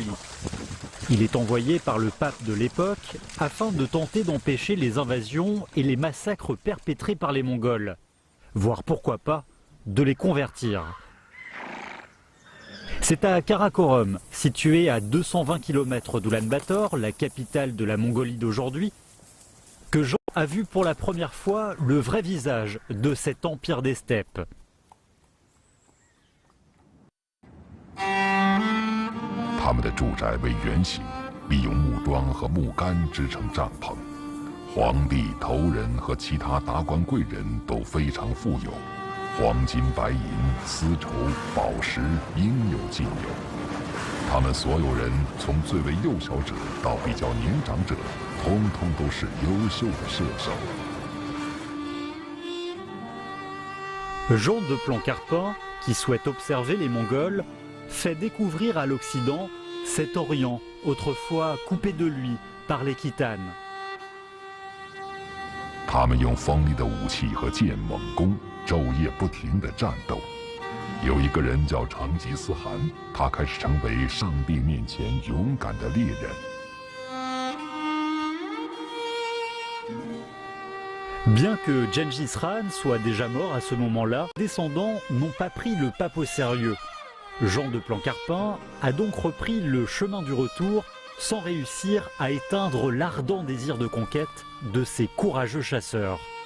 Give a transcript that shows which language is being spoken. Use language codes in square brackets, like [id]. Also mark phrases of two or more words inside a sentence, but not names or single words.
[fr] Il est envoyé par le pape de l'époque afin de tenter d'empêcher les invasions et les massacres perpétrés par les Mongols, voire pourquoi pas, de les convertir. C'est à Karakorum, situé à 220 km d'Oulan-Bator, la capitale de la Mongolie d'aujourd'hui, que Jean a vu pour la première fois le vrai visage de cet empire des steppes. [zh] 他们的住宅为圆形，利用木桩和木杆织成帐篷。皇帝、头人和其他达官贵人都非常富有，黄金、白银、丝绸、宝石应有尽有。他们所有人，从最为幼小者到比较年长者，通通都是优秀的射手。 [fr] Jean de Plancarpin, qui souhaite observer les Mongols, fait découvrir à l'Occident cet Orient, autrefois coupé de lui par les khitanes. [zh] 他们用锋利的武器和剑猛攻，昼夜不停地战斗。有一个人叫成吉思汗，他开始成为上帝面前勇敢的猎人。 [fr] Bien que Gengis Khan soit déjà mort à ce moment-là, ses descendants n'ont pas pris le pape au sérieux. Jean de Plancarpin a donc repris le chemin du retour sans réussir à éteindre l'ardent désir de conquête de ces courageux chasseurs.